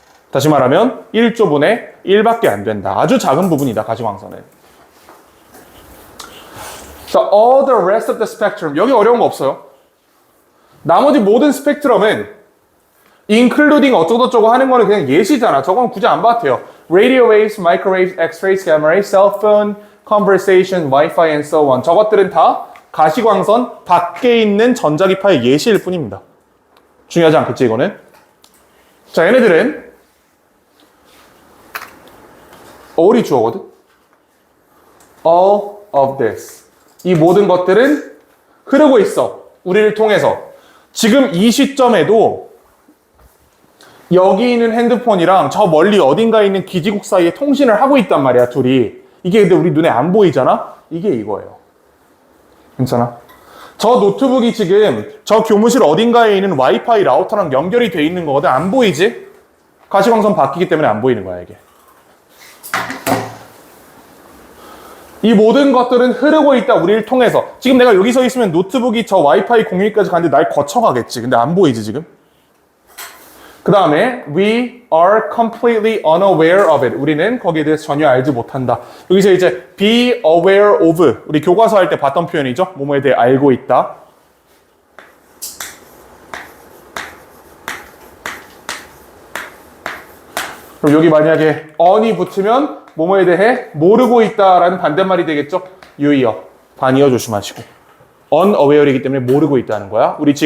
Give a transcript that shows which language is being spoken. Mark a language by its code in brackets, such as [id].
[ko] 다시 말하면 1조분의 1밖에 안 된다. 아주 작은 부분이다, 가시광선은. [en] 자, all the rest of the spectrum. [ko] 여기 어려운 거 없어요. 나머지 모든 스펙트럼은 including 어쩌고저쩌고 하는 거는 그냥 예시잖아. 저건 굳이 안 봐도 돼요. [en] Radio waves, microwaves, x-rays, gamma rays, cell phone, conversation, Wi-Fi, and so on. [ko] 저것들은 다 가시광선 밖에 있는 전자기파의 예시일 뿐입니다. 중요하지 않겠지, 이거는? 자, 얘네들은 all이 주어거든? [en] All of this. [ko] 이 모든 것들은 흐르고 있어. 우리를 통해서. 지금 이 시점에도 여기 있는 핸드폰이랑 저 멀리 어딘가에 있는 기지국 사이에 통신을 하고 있단 말이야, 둘이. 이게 근데 우리 눈에 안 보이잖아? 이게 이거예요. 괜찮아? 저 노트북이 지금 저 교무실 어딘가에 있는 와이파이 라우터랑 연결이 돼 있는 거거든. 안 보이지? 가시광선 바뀌기 때문에 안 보이는 거야, 이게. 이 모든 것들은 흐르고 있다, 우리를 통해서. 지금 내가 여기 서 있으면 노트북이 저 와이파이 공유기까지 가는데 날 거쳐가겠지. 근데 안 보이지, 지금? 그 다음에 [en] we are completely unaware of it. [ko] 우리는 거기에 대해서 전혀 알지 못한다. 여기서 이제 [en] be aware of. [ko] 우리 교과서 할 때 봤던 표현이죠. 뭐뭐에 대해 알고 있다. 그럼 여기 만약에 on이 붙으면 뭐뭐에 대해 모르고 있다라는 반대말이 되겠죠. 유의어, 반이어 조심하시고. unaware이기 때문에 모르고 있다는 거야.